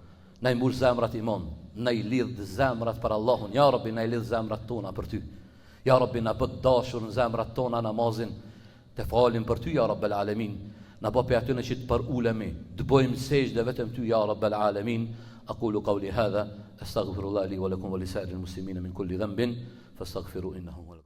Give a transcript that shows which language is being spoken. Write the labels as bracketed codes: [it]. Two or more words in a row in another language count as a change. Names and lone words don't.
[sq] Na i mbush zemrat iman, na i lidh zemrat për Allahun. [ar] يا رب, [sq] na i lidh zemrat tona për ty. Ja Rabbi, na bët dashur në zemrat tona namazin, të falim për ty, [ar] يا رب العالمين. [sq] Na bë për atyne që të për ulemi, të bojmë sejde vetëm ty, [ar] يا رب العالمين. أقول قولي هذا أستغفر الله لي و لكم و لسائر المسلمين من كل ذنب فاستغفروه إنه